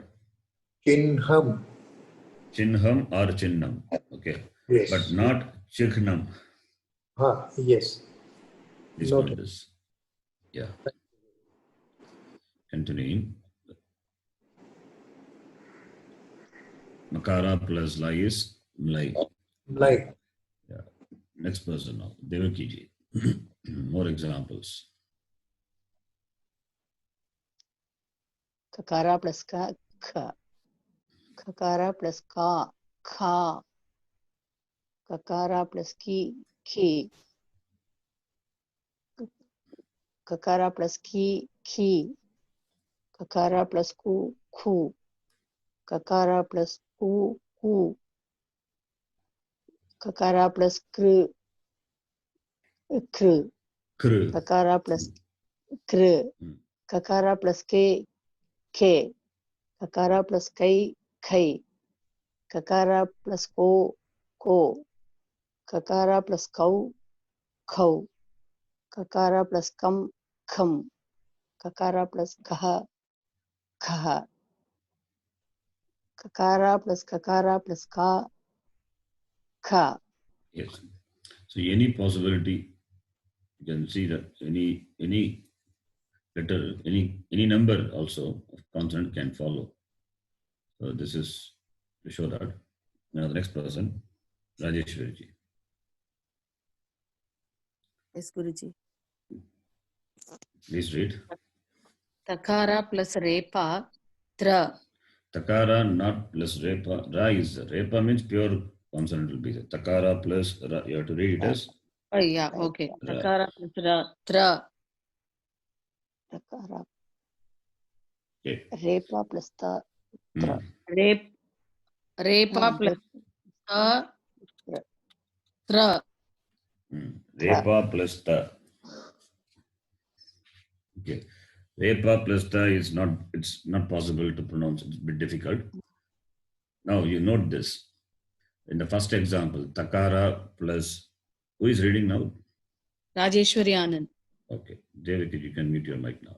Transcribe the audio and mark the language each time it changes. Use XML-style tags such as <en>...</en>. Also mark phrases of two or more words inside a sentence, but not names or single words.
<en>Chinham. Chinham or Chinnam. Okay. Yes. But not Chikhnam. Yes. Please Noted. note this. Yeah. Continuing. Makara plus la is mlai. Like. Yeah. Next person now. Devaki ji. More examples. Kakara plus ka, kha. Kakara plus ka, kha. Kakara plus ki, ki. Kakara plus ki, ki. Kakara plus ku, ku. Kakara plus ku, ku. Kakara plus kru, kru. Kru. Kakara plus kru. Hmm. Kakara plus ke, ke. Kakara plus kai, kai. Kakara plus ko, ko. Kakara plus kau, kau. Kakara plus kam, kham. Kakara plus kaha, kaha. Kakara plus ka, ka. Yes. So any possibility, you can see that any letter, any number also of consonant can follow. So this is to show that. Now the next person, Rajeshwari ji. Yes, Guruji. Please read. Takara plus repa, tra. Takara not plus repa. Ra is repa means pure consonant will be there. Takara plus ra. You have to read it as Oh, yeah, okay. ra. Takara plus ra, tra. Takara. Okay. Repa plus ta, tra. Repa plus ta, tra. Repa plus ta. Okay. Repa plus ta is not, it's not possible to pronounce. It's a bit difficult. Now you note this. In the first example, Takara plus, who is reading now? Rajeshwari Anand. Okay. Devaki, you can mute your mic now.</en>